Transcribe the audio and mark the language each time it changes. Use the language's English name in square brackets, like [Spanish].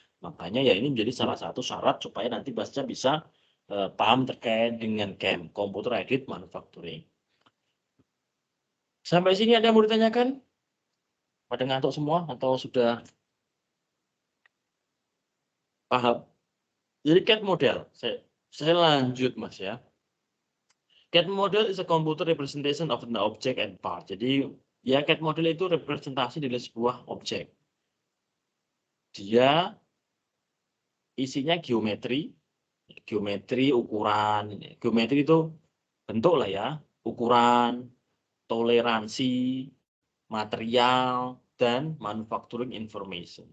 [Indonesian] Makanya ya ini menjadi salah satu syarat supaya nanti Basnya bisa paham terkait dengan CAM, Computer Aided Manufacturing. Sampai sini ada yang mau ditanyakan? Pada ngantuk semua atau sudah paham? Jadi CAD model, saya lanjut Mas ya. [English] CAD model is a computer representation of an object and part. [Indonesian] Jadi ya CAD model itu representasi dari sebuah objek. Dia isinya geometri, ukuran. Geometri itu bentuk lah ya, ukuran, toleransi, material, dan manufacturing information.